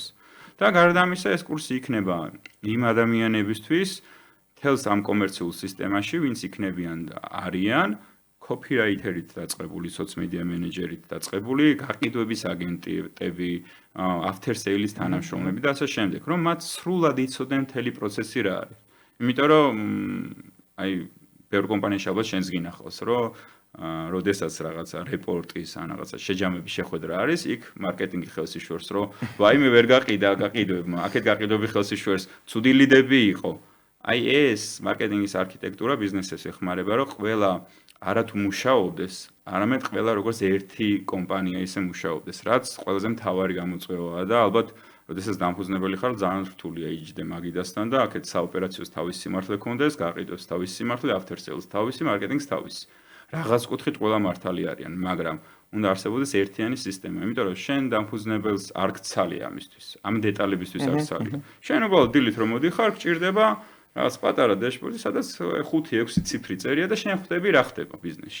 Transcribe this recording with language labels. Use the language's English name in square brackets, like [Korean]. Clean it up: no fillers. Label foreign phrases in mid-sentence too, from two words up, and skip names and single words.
[Georgian] და გარდა ამისა ეს კურსი იქნება იმ ადამიანებისთვის თელს ამ კომერციულ სისტემაში, ვინც იქნებიან და არიან copywriter-ით დაწყებული, [English] soc-media manager- [Georgian] ით დაწყებული, გაყიდვების აგენტები, [English] after sales [Georgian] თანამშრომლები და ასე შემდეგ, რომ მათ სრულად იცოდნენ მთელი პროცესი რა არის. იმიტომ რომ აი ბევრ კომპანიაში ალბათ შენს გინახავს, რომ როდესაც რაღაცა რეპორტის ან რაღაცა შეჯამების შეხვედრა არის, იქ მარკეტინგი ხელს იშორს, რომ ვაიმე ვერ გაყიდა გაყიდვებმა, აქეთ გაყიდვები ხელს იშორს, ცუდი ლიდები იყო. აი ეს მარკეტინგის არქიტექტურა ბიზნესებს ეხმარება, რომ ყველა არათუ მუშაობდეს, არამედ ყველა როგორც ერთი კომპანია ისე მუშაობდეს, რაც ყველაზე მთავარი გამოწვევაა და ალბათ როდესაც დამფუძნებელი ხარ, ძალიან რთულია იჯდე მაგიდასთან და აქეთ საოპერაციოს თავისი სიმართლე ქონდეს, გაყიდვებს თავისი სიმართლე, [English] after sales [Georgian] თავისი, მარკეტინგს თავისი. რაღაც კუთხით ყველა მართალი არიან, მაგრამ უნდა არსებობდეს ერთიანი სისტემა, იმიტომ რომ შენ დამფუძნებელს არ გცალია ამისთვის, ამ დეტალებისთვის არ გცალია. შენ უბრალოდ დილით რომ მოდიხარ, გჭირდება რაღაც პატარა დაშბორდი, სადაც 5-6 ციფრი წერია და შენ ხვდები რა ხდება ბიზნესში.